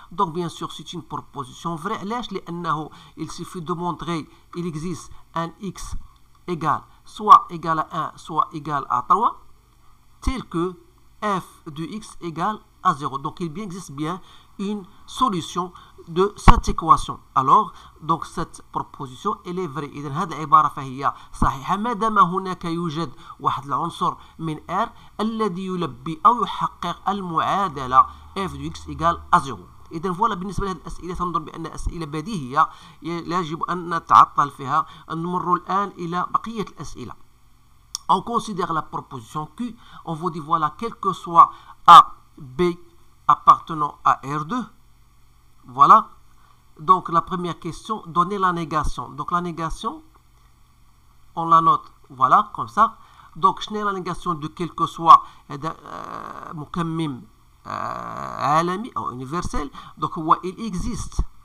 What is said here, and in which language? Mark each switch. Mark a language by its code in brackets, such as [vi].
[fr] Donc bien sûr c'est une proposition vraie. [ar] علاش؟ لأنه [fr] il suffit de montrer il existe un x égal soit égal à 1 soit égal à 3 tel que f de x égale à 0. Donc il existe bien une solution de cette équation. Alors donc cette proposition elle est vraie. [ar] إذن هذه العبارة فهي صحيحة ما دام هناك يوجد واحد العنصر من R الذي يلبي أو يحقق المعادلة [fr] f de x égale à 0. [ar] إذن فوالا بالنسبة لهذه الأسئلة تنظن بأن أسئلة بديهية لا يجب أن نتعطل فيها. نمر الآن إلى بقية الأسئلة. [fr] On considère la proposition Q. On vous dit voilà, quel que soit A, B appartenant à R2. Voilà. Donc la première question, donner la négation. Donc la négation, on la note, voilà, comme ça. Donc je n'ai la négation de quel que soit [ar] مكمم عالمي أو [fr] universel. Donc il existe